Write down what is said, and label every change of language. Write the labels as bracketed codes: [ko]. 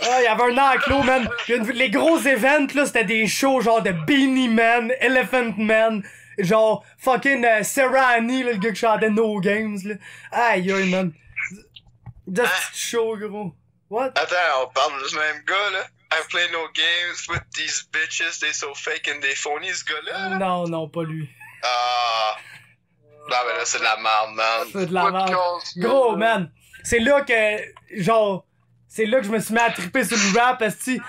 [fr] Ah, il y avait un enclos, man. Les gros events, là, c'était des shows genre de Beanie Man, Elephant Man, genre fucking Sarah Annie, là, le gars qui chantait No Games, là. Aïe, aïe, man. [en] Just show, [fr] gros. [en] What? [fr] Attends, on parle du même gars, là. [en] I play no games with these bitches, they so fake and they phony, [fr] ce gars-là. Non, pas lui. Ah. Non, mais là, c'est de la merde, man. C'est de la merde. Gros, man. C'est là que, genre, c'est là que je me suis mis à triper sur le rap, esti.